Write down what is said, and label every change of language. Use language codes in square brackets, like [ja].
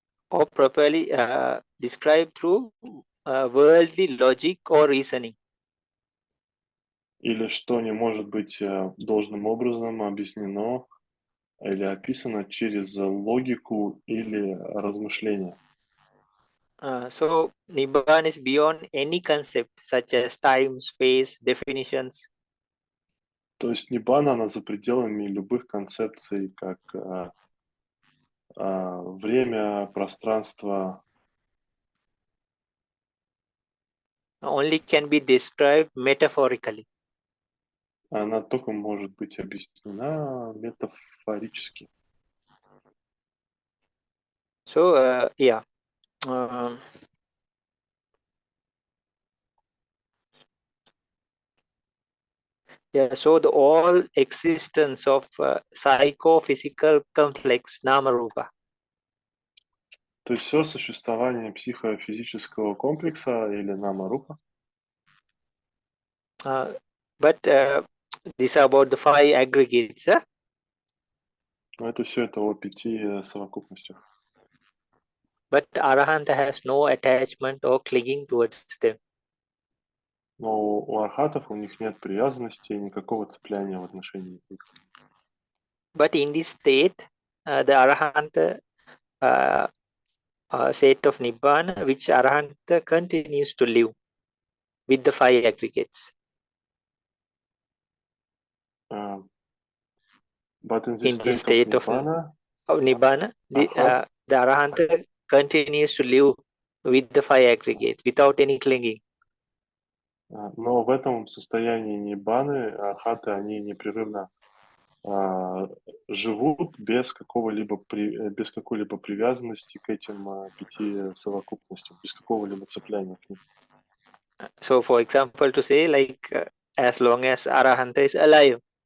[en] Or properly described through worldly logic or reasoning. [ru] Или что не может быть должным образом объяснено или описано через логику или размышление. [en] So Nibbana is beyond any concept such as time, space, definitions. [ru] То есть ниббана, она за пределами любых концепций, как время, пространство. [en] Only can be described metaphorically. [ru] Она только может быть объяснена метафорически. [en] So yeah. Yeah, so the all existence of psychophysical complex namarupa. [ru] То есть все существование психофизического комплекса или нама-рупа. [en] But these are about the 5 aggregates. [ru] Но это все это о 5 совокупностях. [en] But Arahanta has no attachment or clinging towards them. [ru] Но у архатов у них нет привязанности, никакого цепляния в отношении них. [en] But in this state, the Arahanta state of Nibbana, which Arahanta continues to live with the 5 aggregates. But in In this this state state of Nibbana, the Arahanta continues to live with the 5 aggregates without any clinging. [ru] Но в этом состоянии ниббаны архаты, они непрерывно живут без какой-либо привязанности к этим 5 совокупностям, без какого-либо цепляния к ним. [en] So, for example, to say like as long as Arahanta is alive.